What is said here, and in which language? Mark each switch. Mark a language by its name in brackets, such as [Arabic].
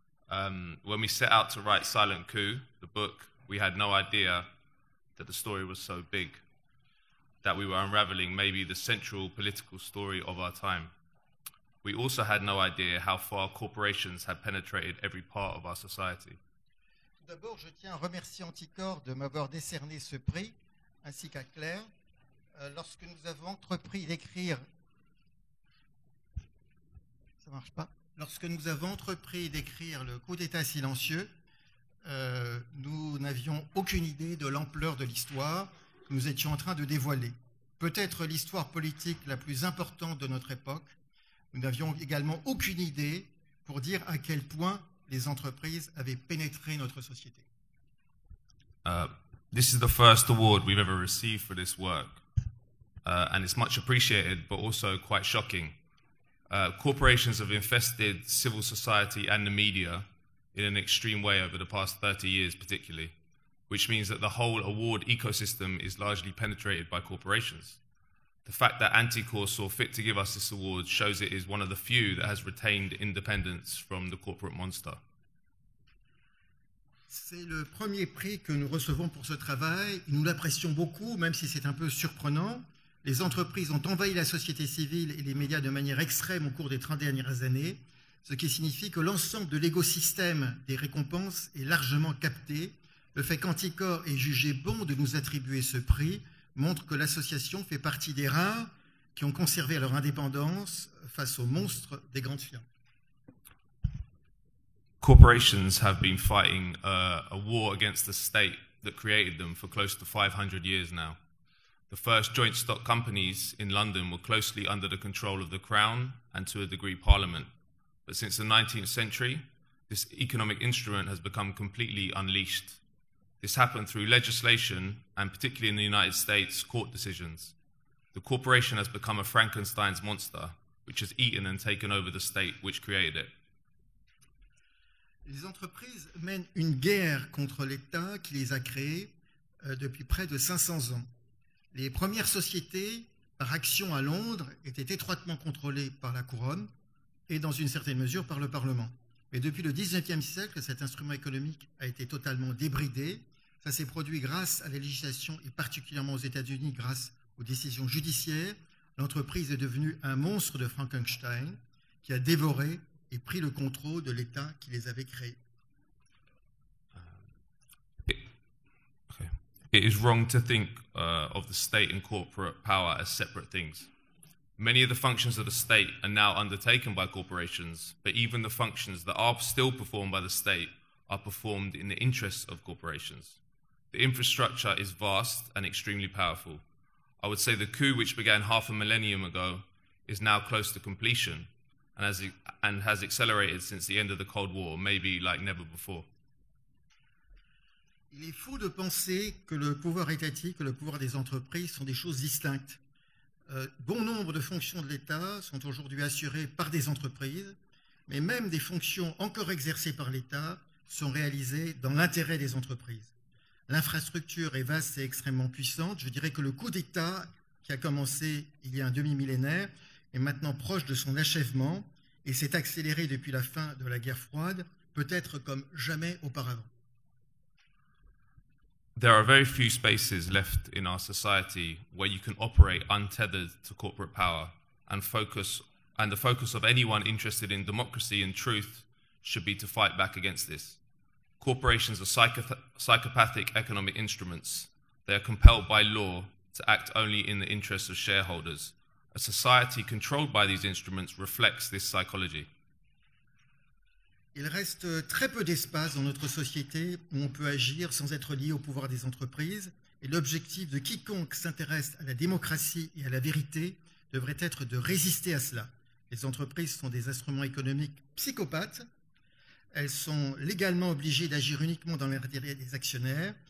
[English] When we set out to write Silent Coup, the book, we had no idea that the story was so big, that we were unraveling maybe the central political story of our time. We also had no idea how far corporations had penetrated every part of our society. [French] Tout d'abord, je tiens à remercier Anticor de m'avoir décerné ce prix, ainsi qu'à Claire. Lorsque nous avons entrepris d'écrire... Ça marche pas. Lorsque nous avons entrepris d'écrire le coup d'État silencieux, nous n'avions aucune idée de l'ampleur de l'histoire que nous étions en train de dévoiler. Peut-être l'histoire politique la plus importante de notre époque. Nous n'avions également aucune idée pour dire à quel point les entreprises avaient pénétré notre société. [English] This is the first award we've ever received for this work, and it's much appreciated, but also quite shocking. Corporations have infested civil society and the media in an extreme way over the past 30 years particularly, which means that the whole award ecosystem is largely penetrated by corporations. The fact that Anticor saw fit to give us this award shows it is one of the few that has retained independence from the corporate monster. [French] C'est le premier prix que nous recevons pour ce travail. Nous l'apprécions beaucoup, même si c'est un peu surprenant. Les entreprises ont envahi la société civile et les médias de manière extrême au cours des 30 dernières années, ce qui signifie que l'ensemble de l'écosystème des récompenses est largement capté. Le fait qu'Anticor ait jugé bon de nous attribuer ce prix montre que l'association fait partie des rares qui ont conservé leur indépendance face aux monstres des grandes firmes. [English] Corporations have been fighting a war against the state that created them for close to 500 years now. The first joint stock companies in London were closely under the control of the Crown and to a degree Parliament. But since the 19th century, this economic instrument has become completely unleashed. This happened through legislation and, particularly in the United States, court decisions. The corporation has become a Frankenstein's monster, which has eaten and taken over the state which created it. [French] Les entreprises mènent une guerre contre l'État qui les a créées depuis près de 500 ans. Les premières sociétés, par action à Londres, étaient étroitement contrôlées par la couronne et, dans une certaine mesure, par le Parlement. Mais depuis le XIXe siècle, cet instrument économique a été totalement débridé. Ça s'est produit grâce à la législation et particulièrement aux États-Unis grâce aux décisions judiciaires. L'entreprise est devenue un monstre de Frankenstein qui a dévoré et pris le contrôle de l'État qui les avait créés. [English] It is wrong to think of the state and corporate power as separate things. Many of the functions of the state are now undertaken by corporations, but even the functions that are still performed by the state are performed in the interests of corporations. The infrastructure is vast and extremely powerful. I would say the coup, which began half a millennium ago, is now close to completion and has accelerated since the end of the Cold War, maybe like never before. [French] Il est fou de penser que le pouvoir étatique et le pouvoir des entreprises sont des choses distinctes. Bon nombre de fonctions de l'État sont aujourd'hui assurées par des entreprises, mais même des fonctions encore exercées par l'État sont réalisées dans l'intérêt des entreprises. L'infrastructure est vaste et extrêmement puissante. Je dirais que le coup d'État, qui a commencé il y a un demi-millénaire, est maintenant proche de son achèvement et s'est accéléré depuis la fin de la guerre froide, peut-être comme jamais auparavant. [English] There are very few spaces left in our society where you can operate untethered to corporate power and the focus of anyone interested in democracy and truth should be to fight back against this. Corporations are psychopathic economic instruments. They are compelled by law to act only in the interests of shareholders. A society controlled by these instruments reflects this psychology. [French] Il reste très peu d'espace dans notre société où on peut agir sans être lié au pouvoir des entreprises, et l'objectif de quiconque s'intéresse à la démocratie et à la vérité devrait être de résister à cela. Les entreprises sont des instruments économiques psychopathes. Elles sont légalement obligées d'agir uniquement dans l'intérêt des actionnaires.